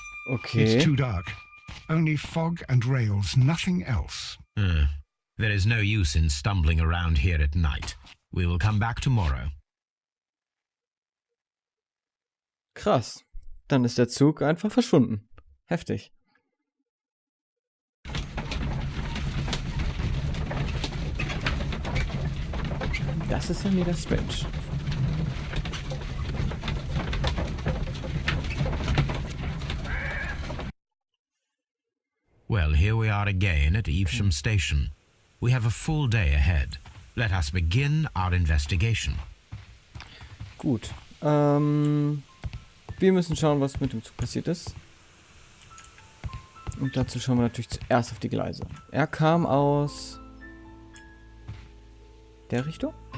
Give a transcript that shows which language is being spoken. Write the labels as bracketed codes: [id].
[en] Okay. It's too dark. Only fog and rails, nothing else. There is no use in stumbling around here at night. We will come back tomorrow. [de] Krass. Dann ist der Zug einfach verschwunden. Heftig. Das ist ja mega strange. [en] Well, here we are again at Evesham Station. We have a full day ahead. Let us begin our investigation. [de] Gut. Wir müssen schauen, was mit dem Zug passiert ist. Und dazu schauen wir natürlich zuerst auf die Gleise. Er kam aus der Richtung?